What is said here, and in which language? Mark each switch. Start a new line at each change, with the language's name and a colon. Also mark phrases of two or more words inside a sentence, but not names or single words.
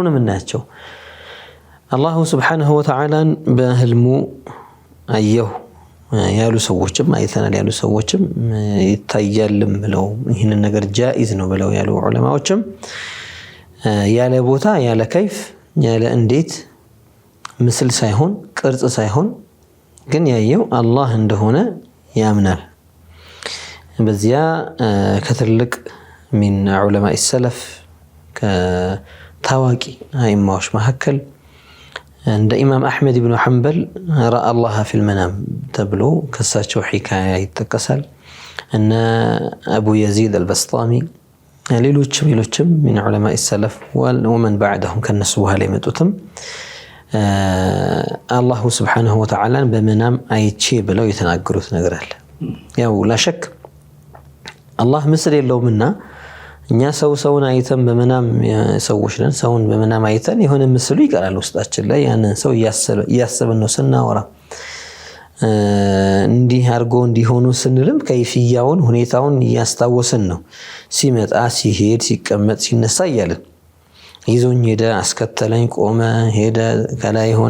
Amharic: ነው የምናያቸው። አላሁ ስብሓነሁ ወተዓላን በህልሙ አየሁ ያሉ ሰዎችም አይተናል ያሉ ሰዎችም ይታያልም ብለው ይህንን ነገር ጃኢዝ ነው ብለው ያሉ ዑለማዎችም ያለ ቦታ ያለ ከይፍ ያለ እንዴት ምስል ሳይሆን ቅርጽ ሳይሆን ግን ያየው አላህ እንደሆነ ያምናል። በዚያ ከትልቅ
Arabic: من علماء السلف
Amharic: ከታዋቂ አይማዎች መካከል እንደ ኢማም አህመድ ኢብኑ ሐንበል
Arabic: رأى الله في المنام
Amharic: ተብሎ ከሳቸው ሒካያ ይተከሳል እና አቡ የዚድ አልበስጣሚ ሌሎችም
Arabic: من علماء السلف ومن بعدهم
Amharic: ከነሱ በኋላ የመጡትም አላሁ ስብሓነሁ ወተዓላን በመናም አይቼ ብለው የተናገሩት ነገር አለ። ያው ላሸክ አላህ ምስል የለውምና እኛ ሰውን አይተን በመናም ሰዎች ነን። ሰውን በመናም አይተን የሆነ ምስሉ ይቀራል ውስጣችን ላይ ያንን ሰው እያሰብን ነው ስናወራ እንዲህ አድርጎ እንዲሆኑ ስንልም ከይፍያውን ሁኔታውን እያስታወስን ነው። ሲመጣ ሲሄድ ሲቀመጥ ሲነሳ እያለን ይዞኝ ሄደ፣ አስከተለኝ፣ ቆመ፣ ሄደ፣ ከላይ ሆነ፣